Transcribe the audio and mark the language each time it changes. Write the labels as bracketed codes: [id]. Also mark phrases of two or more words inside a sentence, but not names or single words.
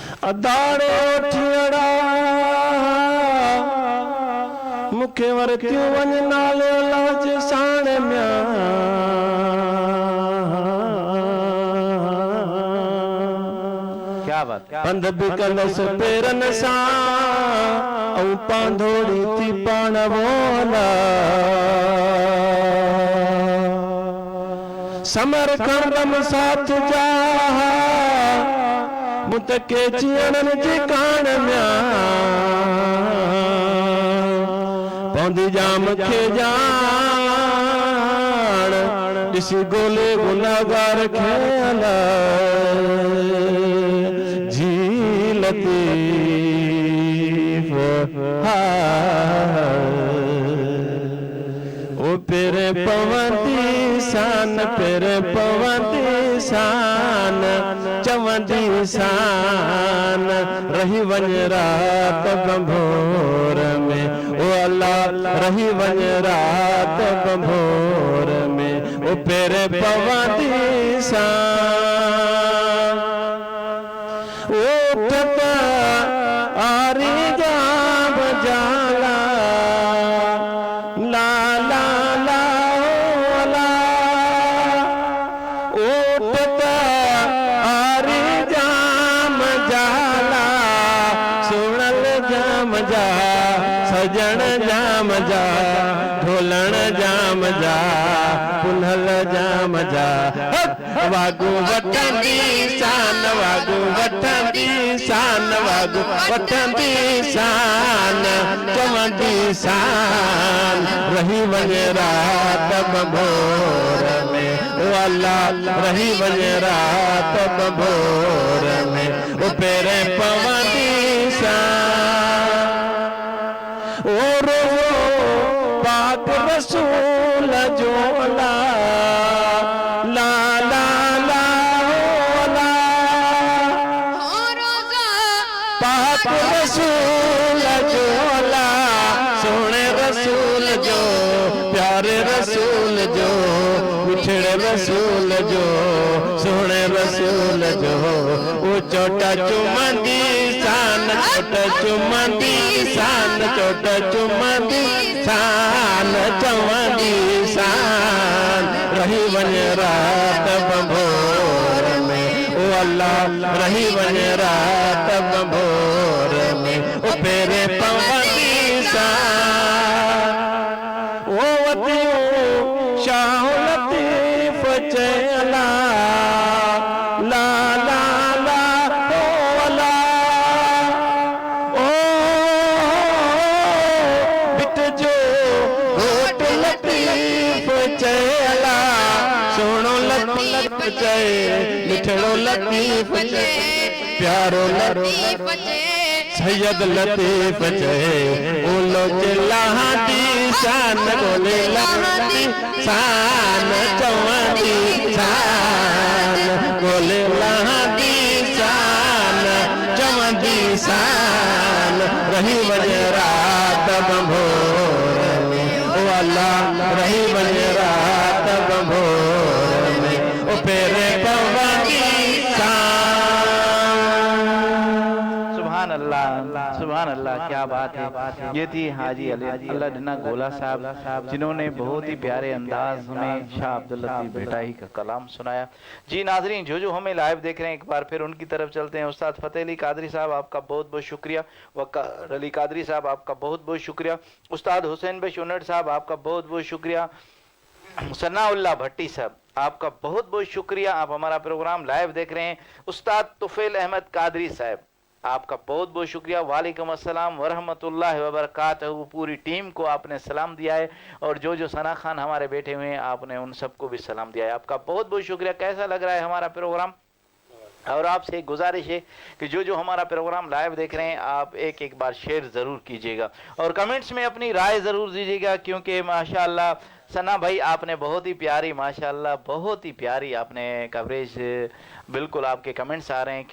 [sd] अदाड़े उठियड़ा मुखे वरतियूं वञ नाले लाज साण म्या [ur] کیا بات, [sd] पंध बि कंदस पेरन सां ऐं पांधोड़ी थी पाण बोला समर खंडम साथ जा मुतके जियण जी कान म्या पौंदी जाम खे जान ॾिसी गोले गुनाहगार खे अला जी लतीफ़ ओ पेरे पवंदी सान पेरे पवंदी सान चवंदी सान रही वञ रात बंभोर में ओ अल्लाह रही वञ रात बंभोर में ओ पेरे पवंदी सान ओ ठता आरी जाम जाला ला ला ला ओ ला ओ ठता आरी जाम जाला सुनल जाम जा सजण जाम जा ढोलण जाम जा पुनल जाम जा वागू वठंदी शान वागू वठंदी शान वागू वठंदी शान चवंदी शान रही वञ रात बंभोर में ओ अल्लाह रही वञ रात बंभोर में ओ पेरे पवंदी शान ओ रो पाक रसूल जो ला ला ला ला ओ ला पाक रसूल जो ला सोने रसूल जो प्यारे रसूल जो मिठड़े रसूल जो सोने रसूल जो वो चोटा चुमंदी शान चोटा चुमंदी शान चोटा चुमंदी शान चवंदी शान रही वञ रात बंभोर में ओ अल्लाह रही वञ रात बंभोर में ओ पेरे पवंदी शान ओ वतियूं शाह लतीफ़ चयला ला ला ला ओ ला ओ बिट जो घोट लतीफ़ चयला सोनो लतीफ़ चए मिठड़ो लतीफ़ चए प्यारो लतीफ़ सैयद लतीफ़ चए ओलो चिल्लाती शान गोले लाती शान चवंदी शान गोले लाती शान चवंदी शान रही वञ रात बंभोर में ओ अल्लाह रही वञ रात बंभोर में ओ पेरे पवंदी [ar] سبحان الله, [ur] کیا بات ہے. یہ تھی حاجی اللہ ڈنہ گولا صاحب جنہوں نے بہت ہی پیارے انداز میں شاہ عبداللطیف بھٹائی کا کلام سنایا. جی ناظرین، جو ہمیں لائیو دیکھ رہے ہیں ایک بار پھر ان کی طرف چلتے ہیں. استاد فتح علی قادری صاحب آپ کا بہت بہت شکریہ، وقار علی قادری صاحب آپ کا بہت بہت شکریہ، استاد حسین بھائی چنٹ صاحب آپ کا بہت بہت شکریہ، ثناءاللہ بھٹی صاحب آپ کا بہت بہت شکریہ، آپ ہمارا [en] program live [ur] دیکھ رہے ہیں. استاد طفیل احمد قادری صاحب آپ کا بہت بہت شکریہ, [ar] وعليكم السلام ورحمة الله وبركاته. [ur] پوری ٹیم کو آپ نے سلام دیا ہے اور جو ثنا خان ہمارے بیٹھے ہوئے ہیں آپ نے ان سب کو بھی سلام دیا ہے، آپ کا بہت بہت شکریہ. کیسا لگ رہا ہے ہمارا پروگرام؟ اور آپ سے ایک گزارش ہے کہ جو ہمارا [en] program live [ur] دیکھ رہے ہیں آپ ایک بار شیئر ضرور کیجیے گا اور کمنٹس میں اپنی رائے ضرور دیجیے گا، کیونکہ ماشاءاللہ ثنا بھائی آپ نے بہت ہی پیاری، ماشاءاللہ بہت ہی پیاری آپ نے کوریج، بالکل آپ کے کمنٹس آ رہے ہیں.